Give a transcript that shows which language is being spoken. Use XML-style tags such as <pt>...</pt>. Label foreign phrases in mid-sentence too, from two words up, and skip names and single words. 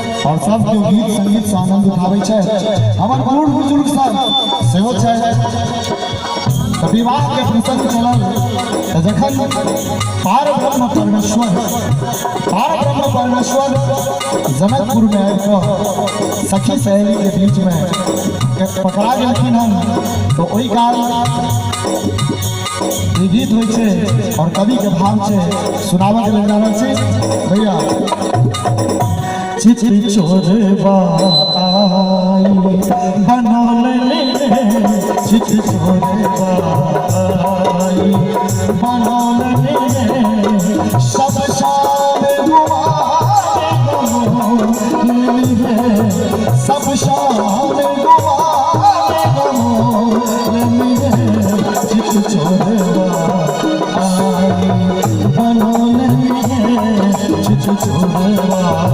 <mai>और सब जो गीत संगीत से आनंद उठाबै छै हमर बूढ़ बुजुर्ग सब सेहो छै। विवाह के प्रसंग चलल जखन पारब्रह्म परमेश्वर जनकपुर में आबि कऽ सखी सहेली के बीच में पकड़ा गेलखिन हन, तो ओहि काल ये गीत होइ छै और कवि के भाव छै सुनाबऽ के लेल जा रहल छी भैया। चित चोरवा आई बनौल चित चोरवा आई बनौल सब शाम सब शाम चित चोरवा आई बनौल चित चोरवा</mai>